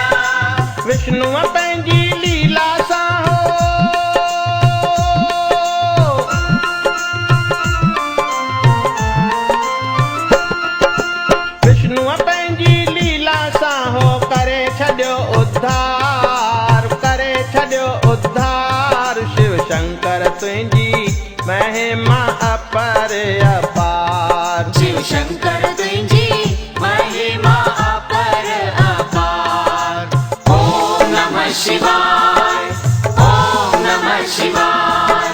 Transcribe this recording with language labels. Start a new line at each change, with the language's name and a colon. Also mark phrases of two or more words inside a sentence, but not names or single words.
Sindhi: विष्णुअ पंहिंजी लीला सां हो। विष्णुअ पंहिंजी लीला सां हो करे छॾियो उद्धार। करे छॾियो उद्धार। शिव शंकर तुंहिंजी महिमा अपर अपार। शिव शंकर तुंहिंजी महिमा अपर अपार।
Sanskrit: ओम नमः शिवाय। ओम नमः शिवाय।